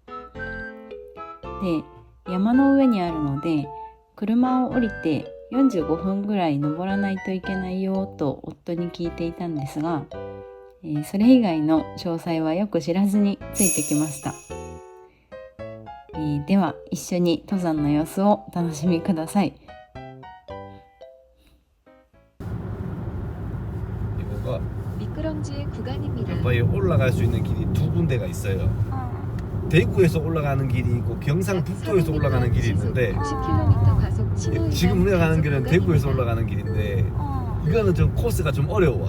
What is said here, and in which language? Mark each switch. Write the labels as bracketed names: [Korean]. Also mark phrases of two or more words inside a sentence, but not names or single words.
[Japanese] で、山の上にあるので車を降りて45分ぐらい登らないといけないよと夫に聞いていたんですが、それ以外の詳細はよく知らずについてきました。では一緒に登山の様子をお楽しみください。 [Korean] 이거가 미끄럼지의 구간입니다. 램바에 올라갈 수 있는 길이 두 군데가 있어요. 대구에서 올라가는 길이 있고 경상북도에서 올라가는 길이 있는데, 90km 가속 지금 우리가 가는 길은 대구에서 올라가는 길인데 이거는 좀 코스가 좀 어려워.